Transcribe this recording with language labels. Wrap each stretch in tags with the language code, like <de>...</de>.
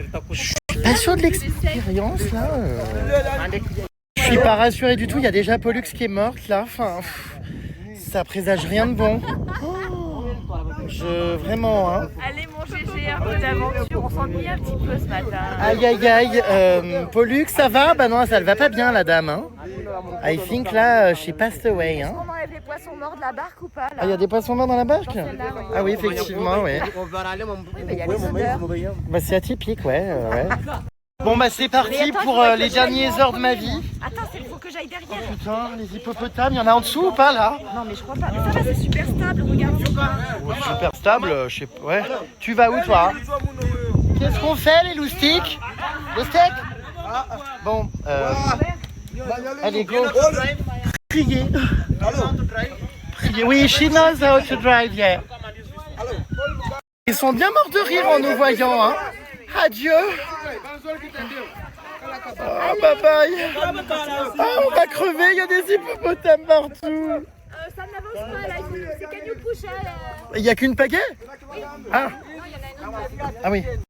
<fr>Je suis pas sûr de l'expérience là. Je suis pas rassuré du tout, il y a déjà Pollux qui est morte là. Enfin, ça présage rien de bon. Vraiment, hein. Allez mon GG, un peu d'aventure, on s'ennuie un petit peu ce matin. Aïe, Pollux, ça va? Non, ça ne va pas bien la dame, hein.</fr> <en>I think là, she passed away, hein.</en> <fr>Est-ce qu'on enlève les poissons morts de la barque ou pas là? Ah, il y a des poissons morts dans la barque? Ah oui, effectivement, ouais. Il y a les odeurs. C'est atypique, ouais. Bon, c'est parti pour les dernières heures de ma vie. Attends, il faut que j'aille derrière. Oh putain, les hippopotames, il y en a en dessous ou pas là? Non, mais je crois pas. Mais ça va, c'est super stable, regarde. Ouais, super stable, je sais pas. Ouais. Tu vas où toi? Qu'est-ce qu'on fait les loustiques? Le steak? Bon, allez go. Priez. Priez.</fr> <en>Oui, she knows how to drive, yeah.</en> <fr>Ils sont bien morts de rire en nous voyant, hein. Adieu. Oh, bye bye. Oh, on va crever, il y a des hippopotames partout. Ça n'avance pas là, c'est</fr> <en>can you push</en> <fr>Il n'y a qu'une pagaie? Ah. Ah oui.</fr>